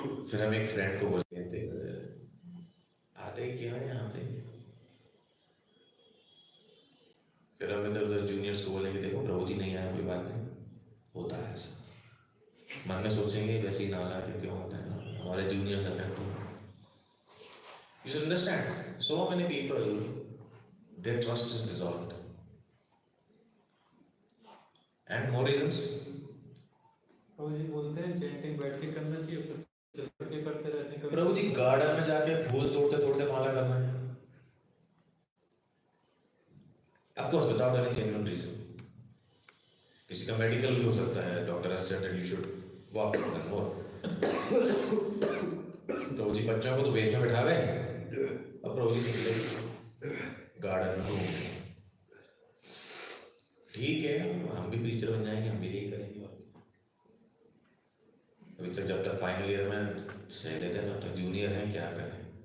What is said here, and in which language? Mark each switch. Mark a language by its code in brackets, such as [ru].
[hi] फिर हम एक फ्रेंड को बोलते थे आते क्या है यहाँ पे। फिर हम इधर उधर जूनियर्स को बोलेंगे देखो प्रभु जी नहीं आए कोई बात नहीं, होता है ऐसा। मन में सोचेंगे वैसे ही नाला के क्यों होता है ना, हमारे जूनियर्स अफेक्ट हो। [en] You should understand, so many people, their trust is dissolved. And more reasons. [hi] प्रभु जी बोलते हैं चैंटिंग बैठ के करना चाहिए, फिर चल के करते रहते हैं। प्रभु जी गार्डन में जाके फूल तोड़ते तोड़ते माला करना है। [en] Of course, without any genuine reason. [hi] किसी का मेडिकल भी हो सकता है, [en] Doctor has said that you should walk and more. [hi] प्रभु जी बच्चों को तो बेस में बैठावे, अब प्रभु जी निकले गार्डन में घूमने। ठीक है, हम भी प्रीचर बन जाएंगे, हम भी यही करेंगे। अभी तक जब तक फाइनल ईयर में सह देते हैं तब तक जूनियर हैं, क्या करें।